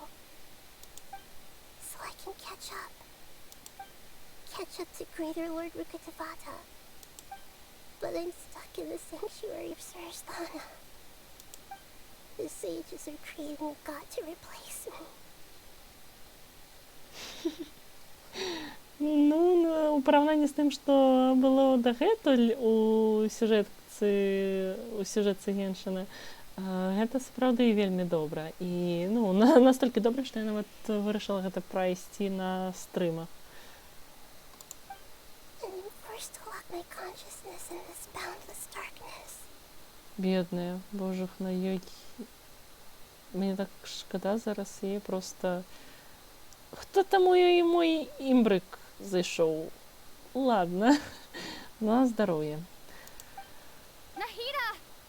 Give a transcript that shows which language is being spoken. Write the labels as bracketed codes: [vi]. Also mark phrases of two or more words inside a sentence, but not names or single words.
[en] So I can catch up. Catch up to Greater Lord Rukkhadevata. But I'm stuck in the sanctuary of Sarasthana. The sages are creating a god to replace me. [be] Ну, у параўнанні з тым, што было дагэтуль у сюжэтцы Геншына, гэта сапраўды вельмі добра. І, ну, настолькі добра, што я нават вырашыла гэта прайсці на стрымах. [en] And I'm forced to lock my consciousness in this boundless darkness. [be] Бедная, божахна, ёй... Мне так шкада зараз яе проста... Хто там у ёй мой імбрык зайшоў? Ладно, на здароўе. [en] Nahida!